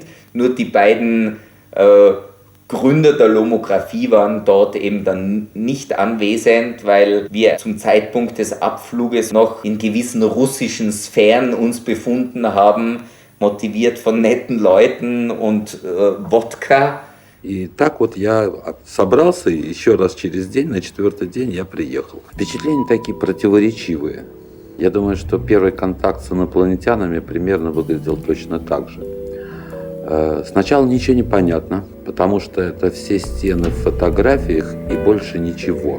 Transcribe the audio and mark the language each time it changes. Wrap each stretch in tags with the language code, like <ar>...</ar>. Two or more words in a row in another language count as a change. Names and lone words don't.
<de>Nur die beiden Gründer der Lomographie waren dort eben dann nicht anwesend, weil wir zum Zeitpunkt des Abfluges noch in gewissen russischen Sphären uns befunden haben, motiviert von netten Leuten und Wodka.</de> <ru>И так вот я собрался, и еще раз через день, на 4-й день я приехал. Впечатления такие противоречивые. Я думаю, что первый контакт с инопланетянами примерно выглядел точно так же. Сначала ничего не понятно, потому что это все стены в фотографиях и больше ничего.</ru>